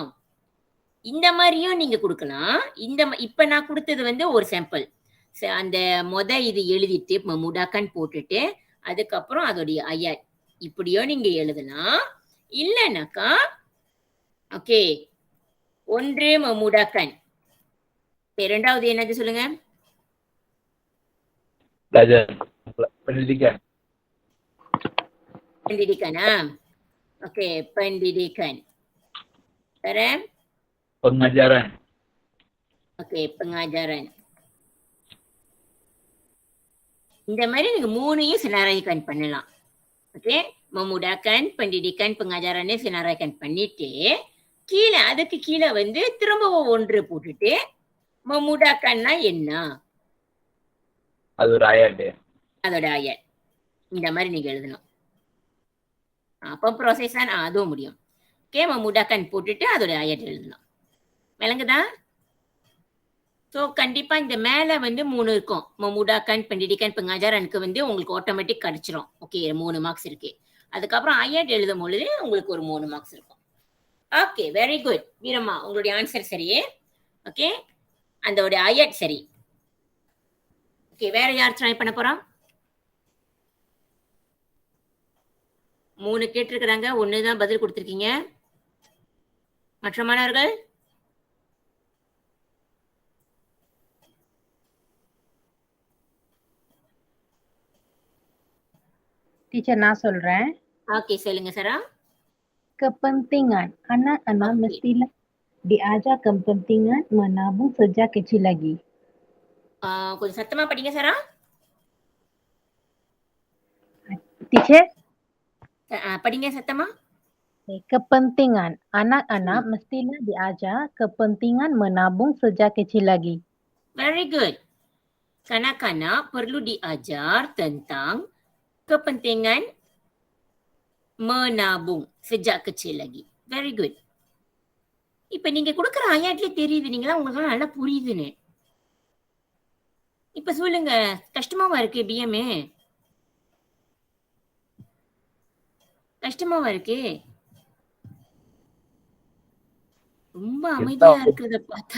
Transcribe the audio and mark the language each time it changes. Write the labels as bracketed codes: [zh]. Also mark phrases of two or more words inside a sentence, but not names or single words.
[ta] இந்த மாதிரியும் நீங்க கொடுக்கலாம். இப்ப நான் கொடுத்தது வந்து ஒரு சாம்பிள். அந்த இது எழுதிட்டு memudahkan போட்டுட்டு அதுக்கப்புறம் அதோடைய ஆயட் இப்படியோ நீங்க எழுதலாம். இல்லனாக்கா ஓகே 1 memudahkan. இரண்டாவது என்னது சொல்லுங்க? [ms] pendidikan. Pendidikan. ஓகே pendidikan. Sekarang pengajaran. ஓகே pengajaran. [ta] இந்த மாதிரி நீங்க 3யும் சினாராய்க்கன் பண்ணலாம். ஓகே [ms] memudahkan, pendidikan, pengajarannya [ta] சினாராய்க்கன் பண்ணிட்டு கீழே அதுக்கு கீழே வந்து திரும்பவும் 1 போட்டுட்டு memudahkanனா என்ன? அது ஒரு ஆயட். அதோட ஆயட் இந்த மாதிரி நீங்க எழுதணும். அப்போ ப்ராசஸ் அதுவும் முடியும். ஓகே memudahkan போட்டுட்டு அதோட ஆயட் எழுதணும். விளங்குதா? ஸோ கண்டிப்பா இந்த மேல வந்து 3 இருக்கும். [ms] memudahkan, pendidikan, [ta] pengajaranக்கு வந்து உங்களுக்கு ஆட்டோமேட்டிக் கிடைச்சிரும். ஓகே 3 மார்க்ஸ் இருக்கு. அதுக்கப்புறம் ஆயட் எழுதும் பொழுது உங்களுக்கு ஒரு 3 மார்க்ஸ் இருக்கும். ஓகே [en] very good [ta] வீரம்மா உங்களுடைய ஆன்சர் சரியே. ஓகே அதோட ஆயட் சரி. ஓகே வேற யார் ட்ரை பண்ண போறா? 3 கேட்டிருக்கிறாங்க. 1 தான் பதில் கொடுத்திருக்கீங்க. மற்ற மாணவர்கள் டீச்சர் நான் சொல்றேன். ஓகே சொல்லுங்க சரா. [ms] Kepentingan anak-anak mestilah diajar kepentingan menabung sejak kecil lagi. [ta] கொஞ்சம் சத்தமா படிங்க சரா. டீச்சர் படிங்க சத்தமா. [ms] Kepentingan. Anak-anak mestilah diajar kepentingan menabung sejak kecil lagi. [en] Very good. [ms] Kanak-kanak perlu diajar tentang kepentingan menabung sejak kecil lagi. [en] Very good. [ta] இப்ப நீங்க கொடுக்குற ஆயாட்லயே தெரியுதுங்களா உங்களுக்கு நல்லா புரியுதுன்னு. இப்ப சொல்லுங்க, கஷ்டமாவா இருக்கு பிஎம்ஏ? கஷ்டமாவா இருக்கு? ரொம்ப அமைதியா இருக்கிறத பார்த்தா